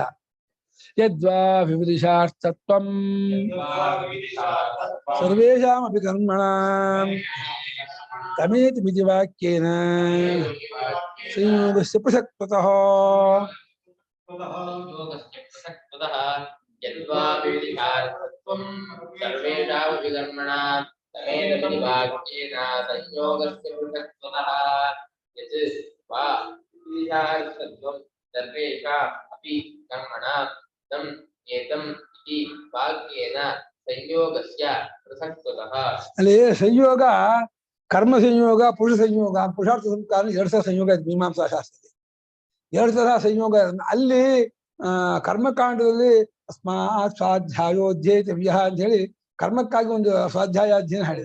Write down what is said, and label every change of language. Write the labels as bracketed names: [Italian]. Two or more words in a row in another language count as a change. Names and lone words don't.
[Sanskrit] ಯದ್ವಾ ವಿವಿಧಿಷಾರ್ಥತ್ವಂ ಸರ್ವೇಷಾಮಪಿ ಕರ್ಮಣಾಂ ತಮೇತಿ ಮಿತಿ ವಾಕ್ಯೇನ ಸಂಯೋಗಸ್ಯ ಪೃಥಕ್ತತಃ ಯದ್ವಾ ವಿವಿಧಿಷಾರ್ಥತ್ವಂ ಸರ್ವೇಷಾಮಪಿ ಕರ್ಮಣಾಂ ತಮೇತಿ ಮಿತಿ ವಾಕ್ಯೇನ ಸಂಯೋಗಸ್ಯ ಪೃಥಕ್ತತಃ ಯತ್ ವಾ ವಿವಿಧಿಷಾರ್ಥತ್ವಂ ಸರ್ವೇಷಾಂ ಅಪಿ ಕರ್ಮಣಾಂ ತಮ್ ಏತಂ ಇತಿ ವಾಕ್ಯೇನ ಸಂಯೋಗಸ್ಯ ಪೃಥಕ್ತತಃ. [Kannada] ಅಲ್ಲಿ ಸಂಯೋಗ, ಕರ್ಮ ಸಂಯೋಗ, ಪುರುಷ ಸಂಯೋಗ, ಪುರುಷಾರ್ಥ ಸಂಸ್ಕಾರ 2 ಥರ ಸಂಯೋಗ ಇದೆ ಮೀಮಾಂಸಾ ಶಾಸ್ತ್ರದಲ್ಲಿ. 2 ಥರ ಸಂಯೋಗ. ಅಲ್ಲಿ ಕರ್ಮಕಾಂಡದಲ್ಲಿ [Sanskrit] ಅಸ್ಮಾತ್ ಸ್ವಾಧ್ಯಾಯೋಧ್ಯೇತವ್ಯ [Kannada] ಅಂತ ಹೇಳಿ ಕರ್ಮಕ್ಕಾಗಿ ಒಂದು ಸ್ವಾಧ್ಯಾಯಾಧ್ಯಯನ ಹೇಳಿದೆ.